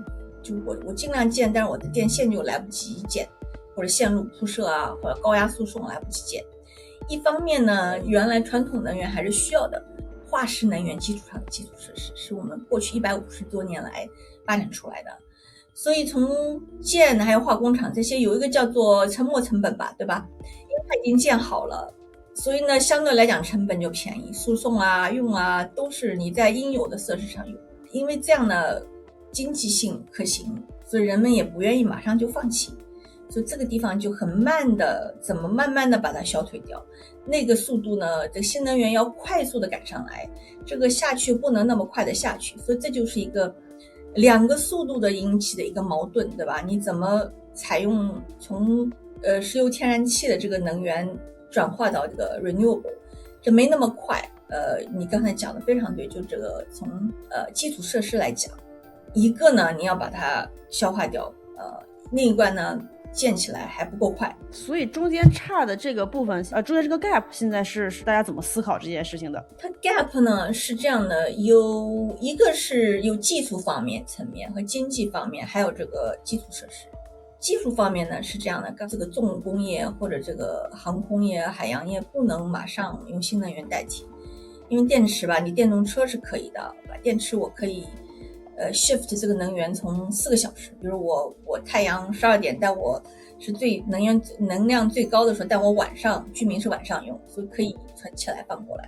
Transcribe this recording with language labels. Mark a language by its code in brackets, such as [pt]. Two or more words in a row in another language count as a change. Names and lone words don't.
[zh] 就我盡量建，但是我的電線就來不及建，或者線路鋪設啊，或者高壓輸送來不及建。一方面呢，原來傳統能源還是需要的，化石能源基礎上的基礎設施是我們過去150多年來發展出來的。所以從建還有化工廠這些有一個叫做沉没成本吧，对吧？因为它已经建好了，所以呢相对來講成本就便宜，輸送啊用啊都是你在應有的設施上用，因為這樣呢經濟性可行，所以人們也不願意馬上就放棄，所以這個地方就很慢的怎麼慢慢的把它消退掉，那個速度呢這個新能源要快速的趕上來，這個下去不能那麼快的下去，所以這就是一個兩個速度的引起的一個矛盾，對吧？你怎麼採用從石油天然氣的這個能源轉化到這個 renewable， 這沒那麼快。你剛才講的非常對，就這個從基礎設施來講，一個呢你要把它消化掉，另一個呢建起來還不夠快，所以中間差的這個部分，中間這個 gap 現在是大家怎麼思考這件事情的？它 gap 呢是這樣的，有一個是有技術方面層面和經濟方面，還有這個基礎設施。技術方面呢是這樣的，這個重工業或者這個航空業、海洋業不能馬上用新能源代替，因為電池吧，你電動車是可以的，電池我可以shift 這個能源從4個小時，比如我太陽12點，但我是能量最高的時候，但我晚上居民是晚上用，所以可以存起來放過來。